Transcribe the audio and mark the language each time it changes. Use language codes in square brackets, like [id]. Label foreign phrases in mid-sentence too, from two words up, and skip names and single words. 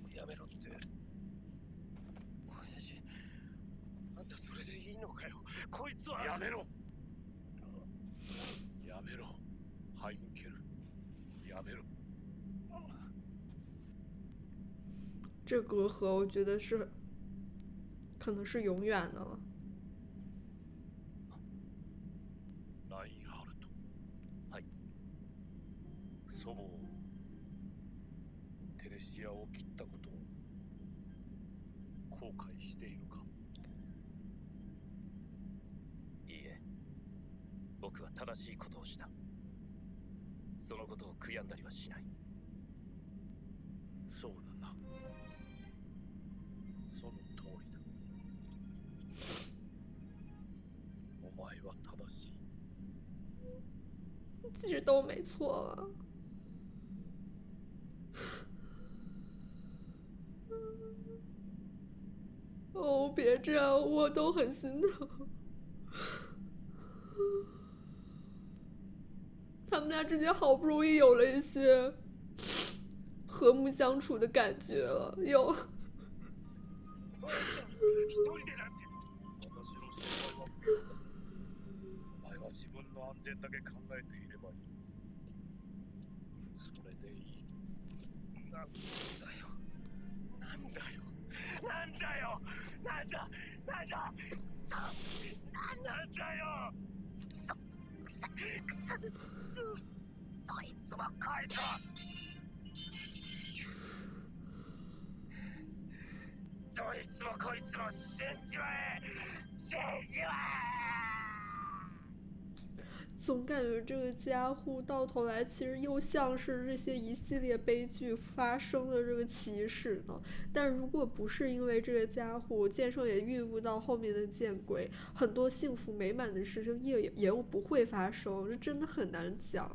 [ja] めろって。親父、あんたそれでいいのかよ。こいつは。やめろ。やめろ。ハインケル。やめろ。 [zh] 这隔阂我觉得是可能是永远的了。 [ja] ラインハルト。はい。祖母をテレシアを切ったことを後悔しているか。いいえ、僕は正しいことをした。そのことを悔やんだりはしない。そうだな。その通りだ。お前は正しい。 [zh] 其实都没错了。哦，别这样，我都很心疼。他们俩之間好不容易有了一些和睦相处的感觉了，有。 [ja] 一人でなんて。私の心配はお前は自分の安全だけ考えていればいい。それでいい。なんだよ。なんだよ。なんだよ。なんだ。なんだ。なんだよ。そいつもこいつも。どいつもこいつも死んじまえ。死んじまえ。 [zh] 总感觉这个家户到头来其实又像是这些一系列悲剧发生的这个起始呢。但如果不是因为这个家户，剑圣也遇不到后面的剑鬼，很多幸福美满的事情也不会发生，这真的很难讲。